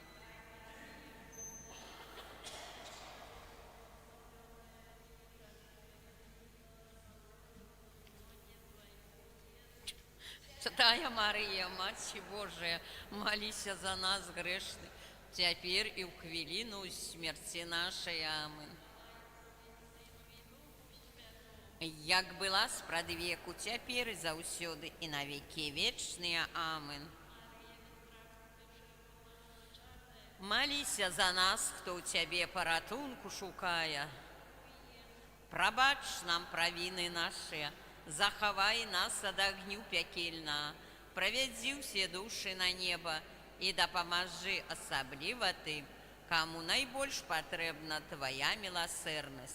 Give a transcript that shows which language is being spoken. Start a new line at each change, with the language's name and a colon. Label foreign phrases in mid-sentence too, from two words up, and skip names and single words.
Russian: Святая Мария, Матерь Божия, молися за нас грешных, теперь и в хвилину смерти нашей. Аминь.
Belarusian: як была спрадвеку, цяпер і заўсёды, і на векі вечныя. Амин. Маліся за нас, хто ў цябе паратунку шукае. Прабач нам правіны нашыя, захавай нас ад агню пякельна, правядзі ўсе душы на неба і дапамажы асабліва тым, каму найбольш патрэбна твая міласэрнасць.